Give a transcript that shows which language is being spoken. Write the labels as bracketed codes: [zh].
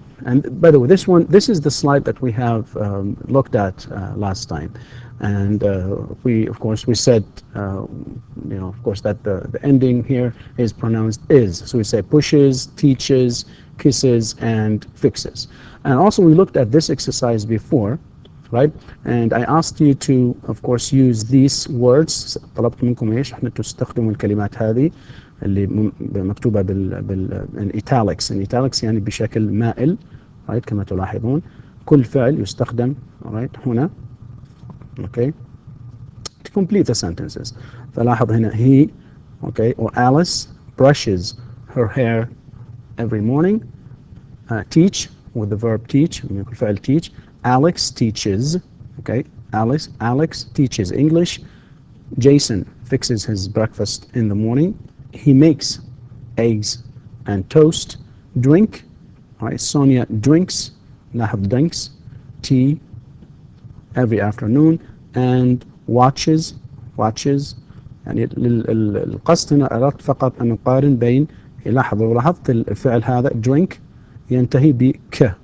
[en] And by the way, this is the slide that we have looked at last time, and we said, of course, that the ending here is pronounced is. So we say pushes, teaches, kisses, and fixes. And also we looked at this exercise before, right? And I asked you to, of course, use these words. [ar] طلبت منكم ايش؟ احنا تستخدموا الكلمات هذه اللي مكتوبة italics. italics يعني بشكل مائل، right? كما تلاحظون كل فعل يستخدم right هنا okay [en] to complete the sentences. [ar] فلاحظ هنا [en] he okay or Alice brushes her hair every morning. Teach with the verb teach [ar] كل فعل [en] teach. Alex teaches, okay, Alex teaches English. Jason fixes his breakfast in the morning. He makes eggs and toast. Drink, right? Sonia drinks, لاحظ drinks, tea every afternoon. And watches. [ar] يعني القصد هنا أردت فقط أن نقارن بين لاحظت الفعل هذا drink ينتهي بك.